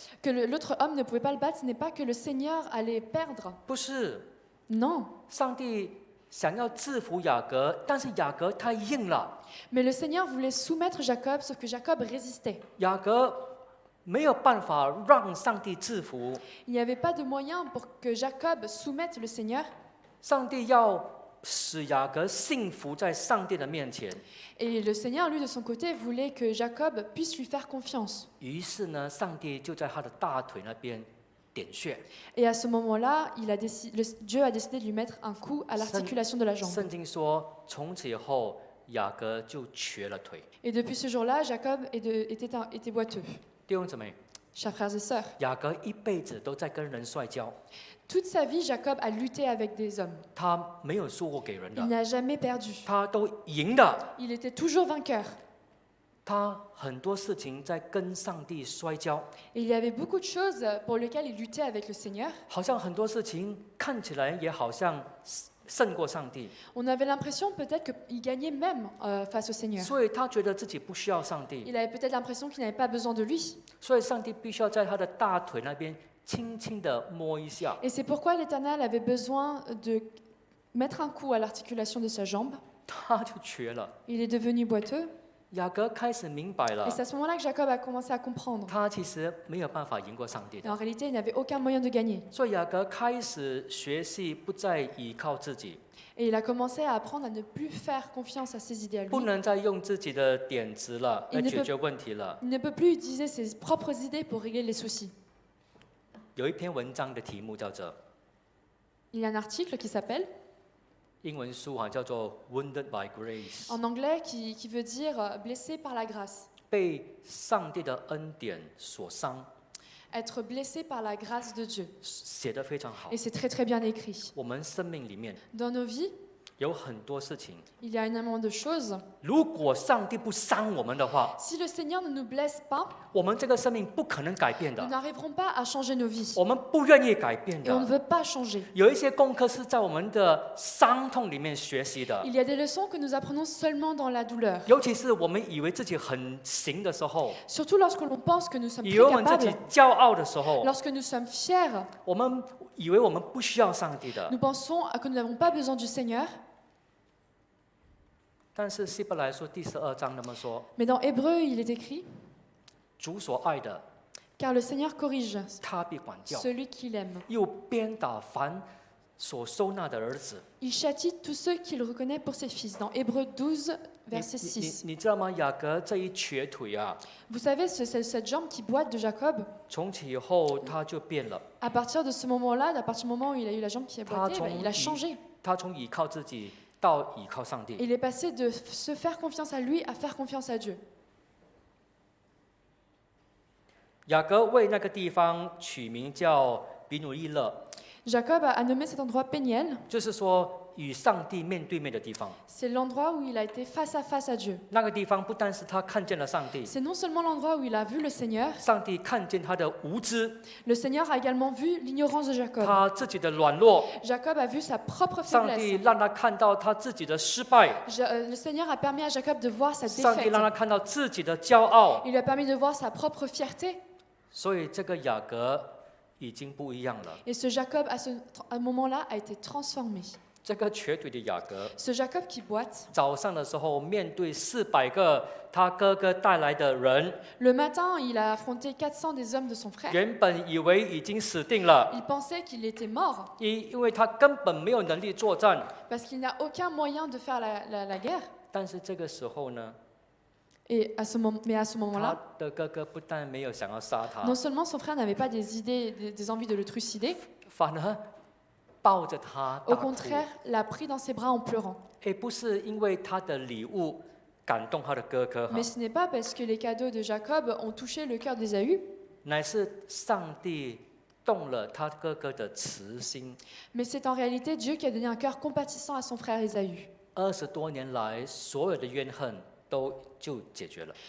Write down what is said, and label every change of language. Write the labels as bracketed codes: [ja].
[fr] que l'autre homme ne pouvait pas le battre, ce n'est pas que le Seigneur allait perdre. [zh] 不是， [fr] Non. [zh] 上帝想要制服雅各，但是雅各太硬了， [fr] Mais le Seigneur voulait soumettre Jacob, sauf que Jacob résistait. [zh] 雅各没有办法让上帝制服， [fr] Il n'y avait pas de moyen pour que Jacob soumette le Seigneur. [zh] 上帝要使雅各信服在上帝的面前。 [fr] Et le Seigneur, lui, de son côté, voulait que Jacob puisse lui faire confiance. [zh] 于是呢，上帝就在他的大腿那边点穴。 [fr] Et à ce moment-là, Dieu a décidé de lui mettre un coup à l'articulation de la jambe. [zh] 圣经说，从此以后雅各就瘸了腿。 [fr] Et depuis ce jour-là, Jacob était boiteux. [zh] 弟兄姊妹， [fr] Chers frères et sœurs, [zh] 雅各一辈子都在跟人摔跤， [fr] toute sa vie, Jacob a lutté avec des hommes. [zh] 他没有输过给人 [fr] Il [zh] 的， [fr] n'a jamais perdu. [zh] 他都赢的。 [fr] Il était toujours vainqueur. [zh] 他很多事情在跟上帝摔跤， [fr] Et il y avait beaucoup de choses pour lesquelles il luttait avec le Seigneur. [zh] 好像很多事情看起来也好像胜过上帝， [fr] On avait l'impression peut-être qu'il gagnait même face au Seigneur. [zh] 所以他觉得自己不需要上帝， [fr] Il avait peut-être l'impression qu'il n'avait pas besoin de lui. [zh] 所以上帝必须要在他的大腿那边轻轻的摸一下， [fr] Et c'est pourquoi l'Éternel avait besoin de mettre un coup à l'articulation de sa jambe. [zh] 他就瘸了。 [fr] Il est devenu boiteux. [zh] 雅各开始明白 [fr] Et [zh] 了 [fr] c'est à ce moment-là que Jacob a commencé à comprendre. [zh] 他其实没有办法赢过上帝 [fr] Et [zh] 的， [fr] en réalité, il n'avait aucun moyen de gagner. [zh] 所以雅各开始学习不再依靠自己， [fr] Et il a commencé à apprendre à ne plus faire confiance à ses idées à [zh] 不 [fr] lui. [zh] 能再用自己的点子了 [fr] Il [zh] 来 [fr] ne [zh] 解 [fr] peut- [zh] 决问题了。 [fr] Il ne peut plus utiliser ses propres idées pour régler les soucis. [zh] 有一篇文章的题目叫做 [fr] Il y a un article qui s'appelle, [zh] 英文书好像叫做 [en] 《Wounded by Grace》， [fr] en anglais, qui veut dire blessé par la grâce. [zh] 被上帝的恩典所伤， [fr] Être blessé par la grâce de Dieu. [zh] 写得非常好 [fr] Et。 c'est très très bien écrit. [zh] 我们生命里面 [fr] Dans nos vies, [zh] 有很多事情， [fr] il y a énormément de choses. [zh] 如果上帝不伤我们的话， [fr] Si le Seigneur ne nous blesse pas, [zh] 我们这个生命不可能改变 [fr] nous [zh] 的， [fr] n'arriverons pas à changer nos vies. [zh] 我们不愿意改变 [fr] Et on ne [zh] 的。 [fr] veut pas changer. [zh] 有一些功课是在我们的伤痛里面学习的， [fr] Il y a des leçons que nous apprenons seulement dans la douleur. [zh] 尤其是我们以为自己很行的时候， [fr] Surtout lorsque l'on pense que nous sommes [zh] 以 [fr] très [zh] 为我们自己 [fr] capables, [zh] 骄傲的时候， [fr] lorsque nous sommes fiers, [zh] 我们以为我们不需要上帝的。 [fr] nous pensons que nous n'avons pas besoin du Seigneur. [zh] 但是希伯来书第12章那么说， [fr] Mais dans Hébreu, il est écrit, [zh] 主所爱的， [fr] car le Seigneur corrige [zh] 他必管教， [fr] celui qu'il aime. [zh] 又鞭打凡所收纳的儿子。 [fr] Il châtie tous ceux qu'il reconnaît pour ses fils. Dans Hébreu 12, [zh] 你 [fr] verset 6. [zh] 你知道吗？雅各这一瘸腿啊， [fr] Vous savez, cette jambe qui boite de Jacob, [zh] 从此以后他就变了， [fr] à partir de ce moment-là, à partir du moment où il a eu la jambe qui a boité, Ah, il a changé. [zh] 他从依靠自己到依靠上帝。 [fr] Il est passé de se faire confiance à lui à faire confiance à Dieu. [zh] 雅各为那个地方取名叫比努伊勒， [fr] Jacob a nommé cet endroit Péniel. [zh] 就是说与上帝面对面的地方。 [fr] C'est l'endroit où il a été face à face à Dieu. [zh] 那个地方不但是他看见了上帝， [fr] C'est non seulement l'endroit où il a vu le Seigneur, [zh] 上帝看见他的无知， [fr] le Seigneur a également vu l'ignorance de Jacob. [zh] 他自己的软弱， [fr] Jacob a vu sa propre [zh] 上帝 [fr] faiblesse. [zh] 让他看到他自己的失败， [fr] Le Seigneur a permis à Jacob de voir sa [zh] 上帝 [fr] défaite. [zh] 让他看到自己的骄傲， [fr] Il lui a permis de voir sa propre fierté. [zh] 所以这个雅各已经不一样了。 [fr] Et ce Jacob, à ce moment-là, a été transformé. [zh] 这个瘸腿的雅各， [fr] Ce Jacob qui boite, [zh] 早上的时候面对400个他哥哥带来的人， [fr] le matin, il a affronté 400 des hommes de son frère. [zh] 原本以为已经死定了， [fr] Il pensait qu'il était mort [zh] 因为他根本没有能力作战。 [fr] parce qu'il n'a aucun moyen de faire la guerre. [zh] 但是这个时候呢， [fr] Mais à ce [zh] 他 [fr] moment-là, [zh] 的哥哥不但没有想要杀他， [fr] non seulement son frère n'avait pas des idées, des envies de le trucider, [zh] 反而抱着他 [fr] au [zh] 大哭。 [fr] contraire, l'a pris dans ses bras en pleurant. [zh] 不是因为他的礼物感动他的哥哥哈 [fr] Mais，ce n'est pas parce que les cadeaux de Jacob ont touché le cœur d'Ésaü, [zh] 乃是上帝动了他哥哥的慈心。 [fr] mais c'est en réalité Dieu qui a donné un cœur compatissant à son frère Ésaü. [zh] 20多年来，所有的怨恨都就解决了。